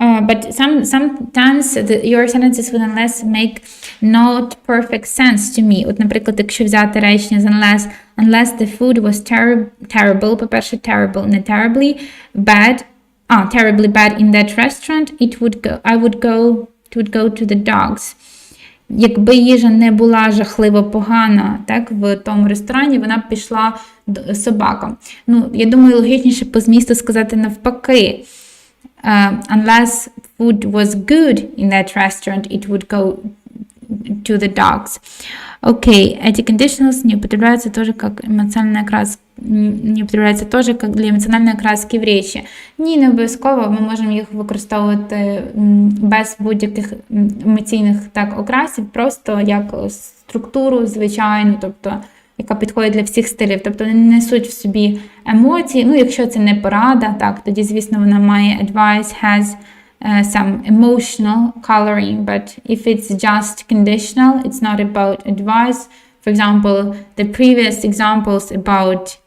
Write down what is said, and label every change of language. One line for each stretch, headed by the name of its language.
English: But sometimes your sentences with unless make not perfect sense to me.
Ukrainian: От, наприклад, якщо взяти речення з
English: unless the food was terrible,
Ukrainian: по-перше, terrible, не terribly bad, terribly bad in that restaurant,
English: it would go to the dogs.
Ukrainian: Якби їжа не була жахливо погана, так, в тому ресторані, вона б пішла до собакам. Ну, я думаю, логічніше по змісту сказати навпаки.
English: Unless food was good in that restaurant, it would go to the dogs.
Russian: Окей, эти conditionals не употребляются тоже как эмоциональная окраска, не употребляются тоже как для эмоциональной окраски в речі.
Ukrainian: Ні, не обов'язково, ми можемо їх використовувати без будь-яких емоційних так окрасів, просто як структуру звичайну, тобто яка підходить для всіх стилів, тобто вони не несуть в собі емоції. Ну, якщо це не порада, так, тоді, звісно, вона має
English: advice, has some emotional coloring, but if it's just conditional, it's not about advice. For example, the previous examples about